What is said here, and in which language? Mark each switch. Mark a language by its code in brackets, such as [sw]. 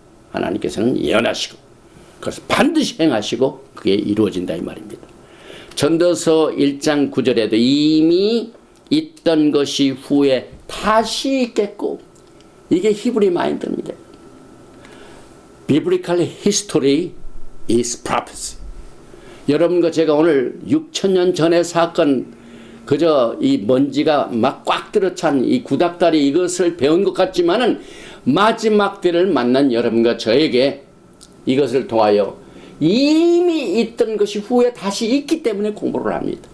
[ko] 하나님께서는 예언하시고 그것을 반드시 행하시고 그게 이루어진다 이 말입니다. 전도서 1장 9절에도 이미 있던 것이 후에 다시 있겠고 이게 히브리 마인드입니다. [en] Biblical history is prophecy. [ko] 여러분과 제가 오늘 6,000년 전의 사건 그저 이 먼지가 막 꽉 들어찬 이 구닥다리 이것을 배운 것 같지만은 마지막 때를 만난 여러분과 저에게 이것을 통하여 이미 있던 것이 후에 다시 있기 때문에 공부를 합니다.